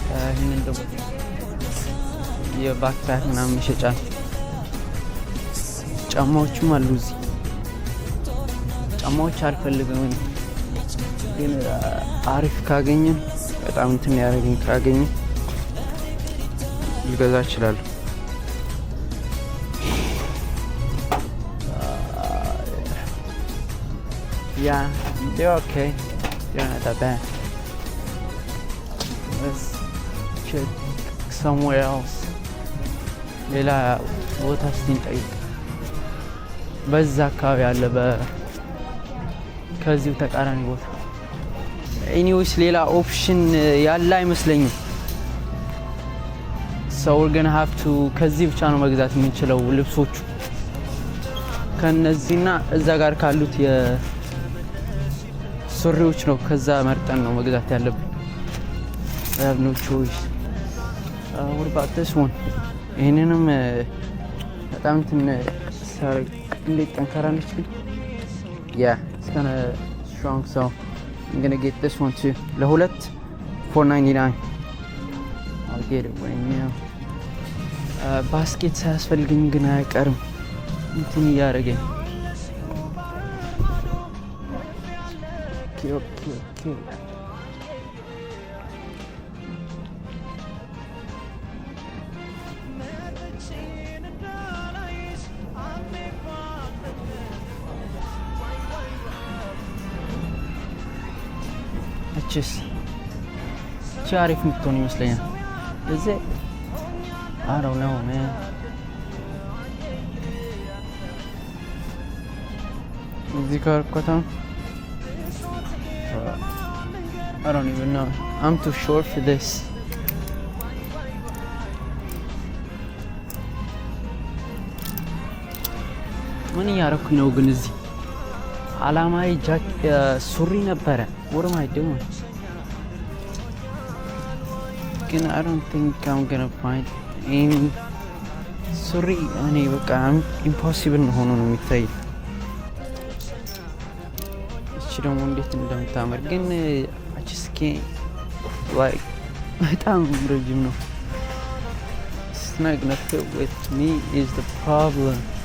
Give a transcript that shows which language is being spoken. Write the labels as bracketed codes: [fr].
[am] ይህንን ደግሞ የባክፓክ ምናምን መሸጫ ነው። ጫማዎችም አሉ እዚህ። ጫማዎች አልፈልግም ግን አሪፍ ካገኘን በጣም እንትን ያደረገኝ ካገኘን ልገዛ እችላለሁ። [en] Yeah, they're okay. They're not that bad. Let's check somewhere else. [am] ሌላ ቦታ ስንጠይቅ በዛ አካባቢ አለ ከዚሁ ተቃራኒ ቦታ። ኤኒዌይስ ሌላ ኦፕሽን ያለ አይመስለኝም። [en] So we're gonna have to [am] ከዚህ ብቻ ነው መግዛት የምንችለው ልብሶቹ ከነዚህና እዛ ጋር ካሉት ሱሪዎች ነው። ከዛ መርጠን ነው መግዛት ያለብን። [en] I have no choice. What about this one? [am] ይሄንንም በጣም እንትን ሳሪ እንዴት ጠንካራ ነች ግን [en] yeah it's kind of strong so I'm gonna get this one too. [am] ለሁለት [en] $4.99 I'll get it right now. [am] ባስኬት ሳያስፈልግኝ ግን አይቀርም እንትን እያደረገኝ okay. አሪፍ የምትሆን ይመስለኛል። እዚህ [en] I don't know man. [am] እዚህ ጋር ቆታም [en] I don't even know. I'm too short for this. [am] ምን ያረኩኝ ነው ግን እዚህ አላማዬ ሱሪ ነበረ። [en] What am I doing? [am] ግን [en] I don't think I'm gonna find any [am] ሱሪ እኔ በቃ [en] impossible [am] ሆኖ ነው የሚታይ። እቺ ደግሞ እንዴት እንደምታምር ግን [en] I just can't like [am] በጣም ረጅም ነው። [en] It's not gonna fit with me is the problem.